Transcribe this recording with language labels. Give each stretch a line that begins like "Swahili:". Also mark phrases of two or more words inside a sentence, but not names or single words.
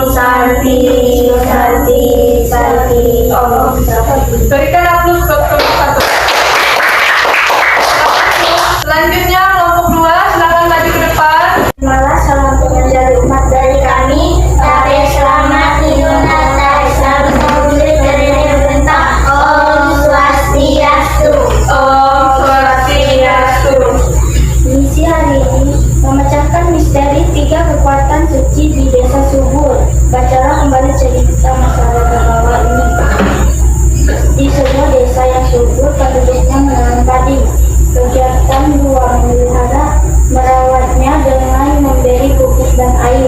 Sanskrit: Santi, Santi, Santi, Om Santi.
Indonesian: Berikan aplaus buat kelompok 1. Selanjutnya kelompok 2, silakan maju ke depan. Malah salam pengajar umat dari kami. Tapi selamat Idul Natal, selamat Maulid dari bentang.
Balinese: Om Swastiastu. Om Swastiastu.
Indonesian: Misi hari ini memecahkan misteri 3 kekuatan suci di desa subur. Bacalah kembali cerita masyarakat bawah ini. Di sebuah desa yang subur, penduduknya menanam padi. Kegiatan 2 memelihara, merawatnya dengan memberi pupuk dan air.